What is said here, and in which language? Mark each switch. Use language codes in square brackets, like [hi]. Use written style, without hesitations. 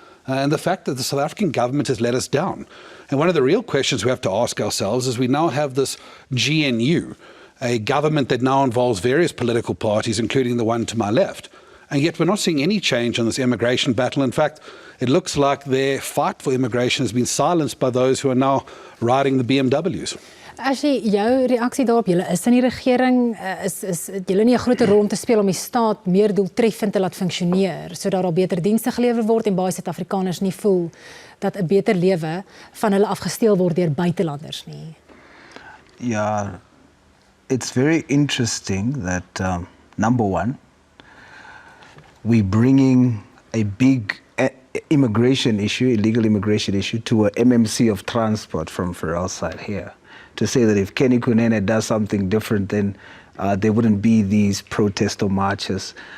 [en] And the fact that the South African government has let us down. And one of the real questions we have to ask ourselves is we now have this GNU, a government that now involves various political parties, including the one to my left. And yet we're not seeing any change on this immigration battle. In fact, it looks like their fight for immigration has been silenced by those who are now riding the BMWs. [af] Ashley, jou reaksie daarop, julle is in die regering, is julle nie 'n groter rol om te speel om die staat meer doeltreffend te laat funksioneer, sodat daar beter dienste gelewer word en baie Suid-Afrikaners nie voel dat 'n beter lewe van hulle afgesteel word deur buitelanders nie? [en] Yeah, it's very interesting that, number one, we're bringing a big immigration issue, illegal immigration issue, to a MMC of transport from Feral's side here. To say that if kykNET does something different, then there wouldn't be these protests or marches.